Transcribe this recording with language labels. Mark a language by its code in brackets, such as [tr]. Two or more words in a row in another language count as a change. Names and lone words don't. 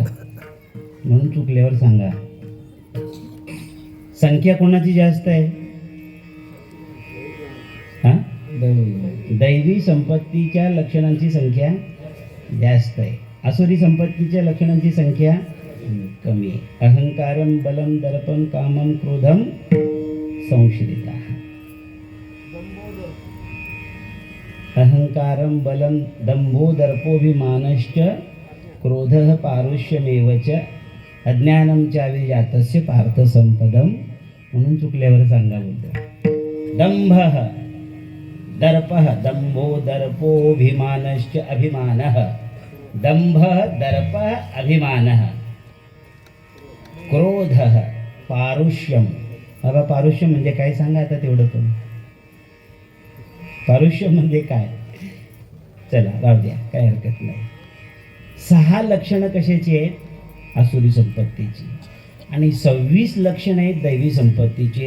[mr] म्हणून चुकल्यावर सांगा. संख्या कोणाची जास्त आहे? दैवी संपत्तीच्या लक्षणांची संख्या जास्त आहे. आसुरी संपत्तीच्या लक्षणांची संख्या कमी आहे. [sa] अहंकारम बलम दर्पम कामम क्रोधम संश्रिता. अहंकारम बलम दंभो दर्पोभिमानश्च क्रोधः पारुष्यमेवच अज्ञानम चाविजातस्य पार्थ संपदम. [mr] म्हणून चुकल्यावर सांगा बोलतो. [sa] दंभः दर्पः दंभो दर्पोभिमानश्च अभिमानः. दंभः दर्पः अभिमानः. क्रोधः पारुष्यम. [mr] बाबा पारुष्य म्हणजे काय सांगा आता तेवढं पण. पारुष्य म्हणजे काय? चला राहू द्या, काय हरकत नाही. 6 लक्षणं कशाची आहेत? आसुरी संपत्तीची. आणि 26 लक्षणं आहेत दैवी संपत्तीची.